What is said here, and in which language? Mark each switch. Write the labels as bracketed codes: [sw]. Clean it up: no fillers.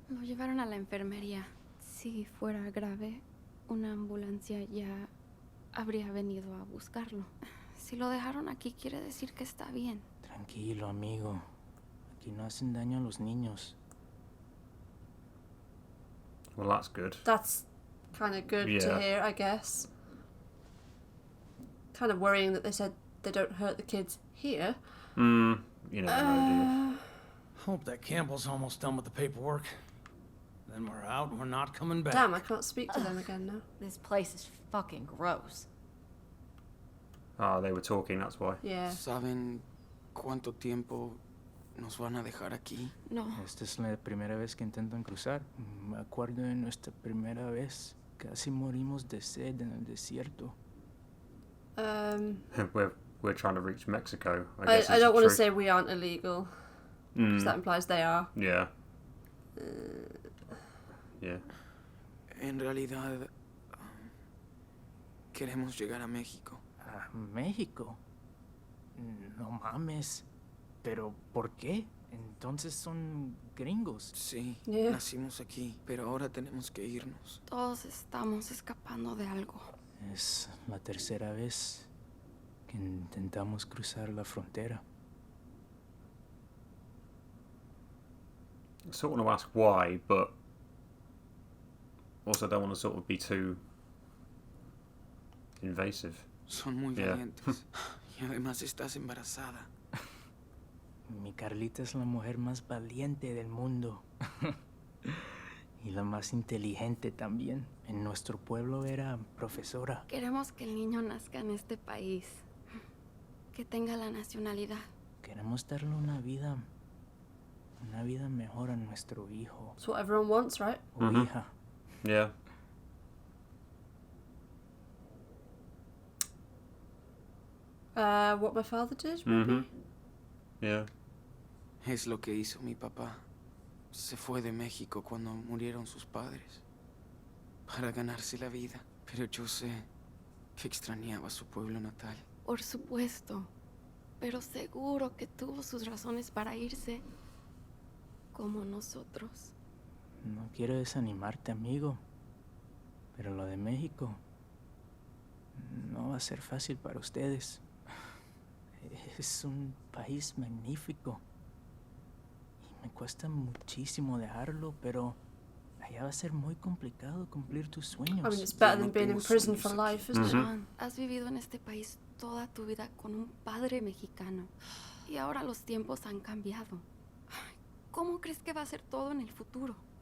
[es] Lo llevaron a la enfermería. Si fuera grave, una ambulancia ya habría venido a buscarlo. Si lo dejaron aquí, quiere decir que está bien. Tranquilo, amigo. Aquí no hacen daño a los niños. [en] Well, that's good. That's kind of good to hear, I guess. Kind of worrying that they said they don't hurt the kids here. You never know, do you? Hope that Campbell's almost done with the paperwork. Then we're out and we're not coming back. Damn, I can't speak to them again now. This place is fucking gross. Ah, they were talking, that's why. Yeah. [es] ¿Saben cuánto tiempo nos van a dejar aquí? No. Esta es la primera vez que intentan cruzar. Me acuerdo de nuestra primera vez. Casi morimos de sed en el desierto. [en] We're trying to reach Mexico. I don't want to say we aren't illegal, because that implies they are. Yeah. Yeah. [es] En realidad, queremos llegar a México. ¿A México? No mames. ¿Pero por qué? Entonces son gringos. Sí, [en] Yeah. [es] nacimos aquí, pero ahora tenemos que irnos. Todos estamos escapando de algo. Es la tercera vez que intentamos cruzar la frontera. [en] I sort of want to ask why, but also don't want to sort of be too invasive. [es] Son muy [en] Yeah. [es] valientes. Y además estás embarazada. Mi Carlita es la mujer más valiente del mundo. Y la más inteligente también. En nuestro pueblo era profesora. Queremos que el niño nazca en este país. Que tenga la nacionalidad. Queremos darle una vida mejor a nuestro hijo [en] It's what everyone wants, right? [es] o hija. [en] Yeah. What my father did, maybe? Yeah. [es] Es lo que hizo mi papá. Se fue de México cuando murieron sus padres. Para ganarse la vida. Pero yo sé que extrañaba su pueblo natal. Por supuesto. Pero seguro que tuvo sus razones para irse. Como nosotros. No quiero desanimarte, amigo. Pero lo de México no va a ser fácil para ustedes. Es un país magnífico. Y me cuesta muchísimo dejarlo, pero allá va a ser muy complicado cumplir tus sueños. [en] I mean, it's better than being in prison for life, isn't it? [es] Shawn, has vivido en este país toda tu vida con un padre mexicano. Y ahora los tiempos han cambiado. ¿Cómo crees que va a ser todo en el futuro?